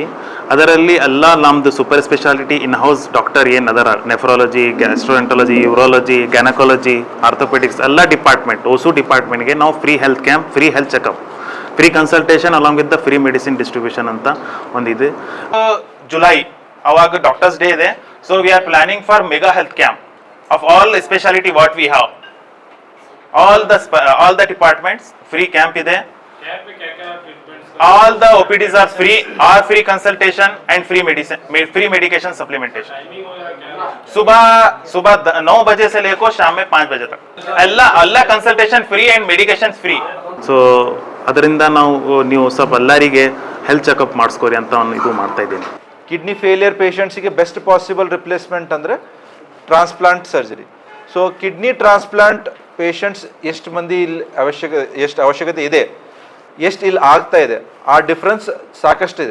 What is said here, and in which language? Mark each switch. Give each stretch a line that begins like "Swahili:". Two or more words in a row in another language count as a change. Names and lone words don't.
Kannada: ಅದರಲ್ಲಿ ಎಲ್ಲ ನಮ್ಮದು
English: super speciality in house doctor
Kannada: ಏನು ಅದರ,
English: nephrology, gastroenterology, urology, gynaecology, orthopaedics ಎಲ್ಲ department, OSU departmentಗೆ ನಾವು free health camp, free health checkup, free consultation along with the free medicine distribution
Kannada: ಅಂತ ಒಂದಿದೆ.
English: July ಅವಾಗ doctors day ಇದೆ. So we are planning for mega health camp of all speciality what we have, all the departments free camp ide. All the OPDs are free consultation and free medicine, free medication supplementation.
Hindi: सुबह 9 बजे से लेकर शाम में 5 बजे तक ಎಲ್ಲ
English: consultation free and medication free.
Kannada: ಸೊ ಅದರಿಂದ ನೀವು ಸ್ವಲ್ಪ ಎಲ್ಲರಿಗೆ
English: health checkup
Kannada: ಮಾಡಿಸ್ಕೋರಿ ಅಂತ ಇದು ಮಾಡ್ತಾ ಇದ್ದೀನಿ.
English: kidney failure patientsಗೆ best possible replacement ಅಂದರೆ transplant surgery. so kidney transplant patients
Kannada: ಎಷ್ಟು ಮಂದಿ ಇಲ್ಲಿ ಎಷ್ಟು ಅವಶ್ಯಕತೆ ಇದೆ, ಎಷ್ಟು ಇಲ್ಲಿ ಆಗ್ತಾ ಇದೆ, ಆ ಡಿಫ್ರೆನ್ಸ್ ಸಾಕಷ್ಟಿದೆ.